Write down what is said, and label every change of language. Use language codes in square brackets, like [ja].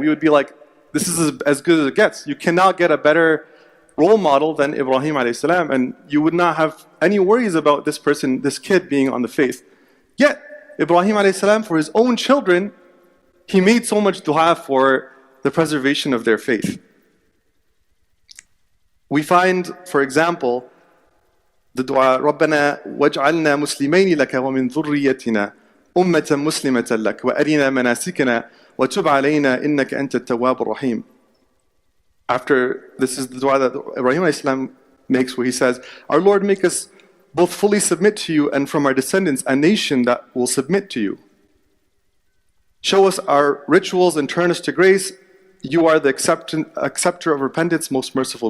[en] We would be like, this is as good as it gets. You cannot get a better role model than Ibrahim alayhi salam, and you would not have any worries about this person, this kid being on the faith. Yet, Ibrahim alayhi salam, for his own children, he made so much dua for the preservation of their faith. We find, for example, the dua, [ar] رَبَّنَا وَاجْعَلْنَا مُسْلِمَيْنِ لَكَ وَمِنْ ذُرِّيَّتِنَا أُمَّةً مُسْلِمَةً لَكَ وَأَرِنَا مَنَاسِكَنَا وَتُبْ عَلَيْنَا إِنَّكَ أَنْتَ التَّوَّابُ الرَّحِيمُ. [en] After, this is the dua that Ibrahim alayhi salam makes, where he says, our Lord, make us both fully submit to you and from our descendants a nation that will submit to you. Show us our rituals and turn us to grace. You are the acceptor of repentance, most merciful.